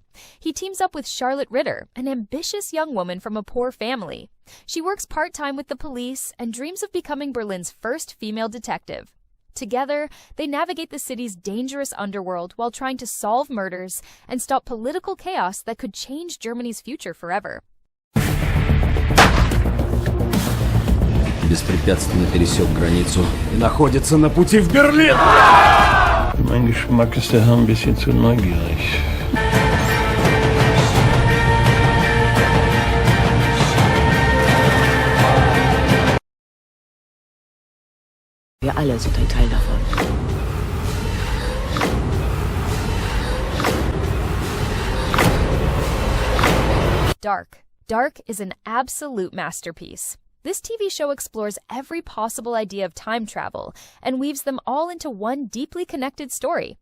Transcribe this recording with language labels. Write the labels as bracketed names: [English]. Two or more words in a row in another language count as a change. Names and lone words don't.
[English] He teams up with Charlotte Ritter, an ambitious young woman from a poor family. She works part-time with the police and dreams of becoming Berlin's first female detective. Together, they navigate the city's dangerous underworld while trying to solve murders and stop political chaos that could change Germany's future forever. [Russian] Беспрепятственно пересек границу и находится на пути в Берлин. [German] Mein Geschmack ist der Herr ein bisschen zu neugierig. Wir alle sind ein Teil davon. [English] Dark. Dark is an absolute masterpiece. This TV show explores every possible idea of time travel and weaves them all into one deeply connected story.